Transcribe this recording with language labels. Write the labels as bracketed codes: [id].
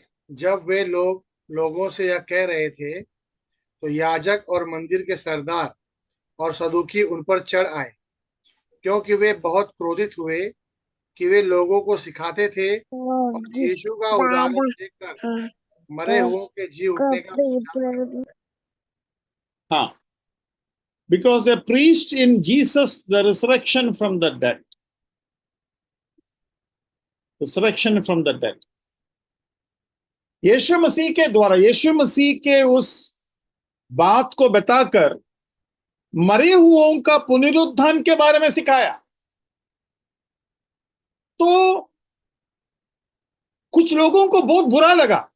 [hi] जब वे लोगों से यह कह रहे थे तो याजक और मंदिर के सरदार और सदूकी उन पर चढ़ आए, क्योंकि वे बहुत क्रोधित हुए कि वे लोगों को सिखाते थे और यीशु का उदाहरण देकर मरे हुओं के जी उठने का प्रचार करते। [en] हाँ, because they preached in Jesus the resurrection from the dead. Resurrection from the dead. [hi] यीशु मसीह के द्वारा, यीशु मसीह के उस बात को बताकर मरे हुओं का पुनरुत्थान के बारे में सिखाया। तो कुछ लोगों को बहुत बुरा लगा।